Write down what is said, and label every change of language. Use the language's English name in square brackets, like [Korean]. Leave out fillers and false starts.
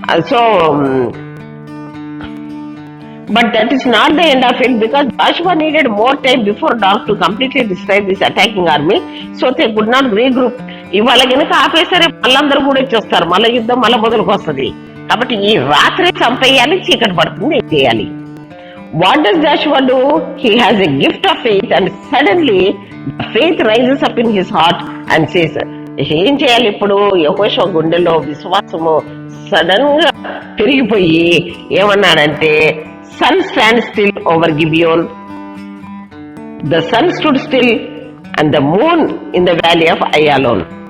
[English] So but that is not the end of it, because Joshua needed more time before dark to completely destroy this attacking army, so they could not regroup. [Telugu] ఇవాళ కనుక ఆపేసరే వాళ్ళందరూ కూడా వచ్చేస్తారు, మళ్ళీ యుద్ధం మళ్ళీ మొదలుకు వస్తుంది. కాబట్టి ఈ రాత్రి చంపేయాలి, చీకటి పడుతుంది, ఏం చేయాలి? [English] What does Joshua do? He has a gift of faith and suddenly faith rises up in his heart and says. [Telugu] ఏం చేయాలి ఇప్పుడు? యెహోషువ గుండెలో విశ్వాసము సడన్ గా పెరిగిపోయి ఏమన్నాడంటే, [English] sun stand still over Gibeon, the sun stood still and the moon in the valley of Ayalon.